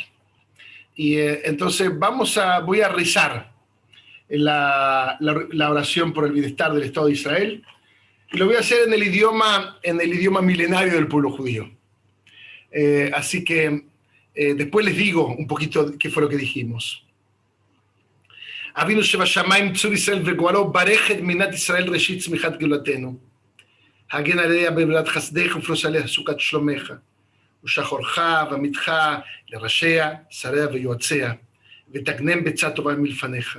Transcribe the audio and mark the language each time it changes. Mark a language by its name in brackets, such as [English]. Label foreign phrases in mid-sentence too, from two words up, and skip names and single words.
[Spanish] Y entonces voy a rezar la oración por el bienestar del Estado de Israel, y lo voy a hacer en el idioma milenario del pueblo judío. Así que después les digo un poquito qué fue lo que dijimos. [Hebrew] Avinu שבשמיים צור ישראל וגואלו, ברך את מדינת ישראל ראשית צמיחת גאולתנו. הגן עליה בברכת חסדך ופרוס עליה סוכת שלומך. ושחורך ועמיתך לראשיה, שריה ויועציה, ותגנם בצד טובה מלפניך.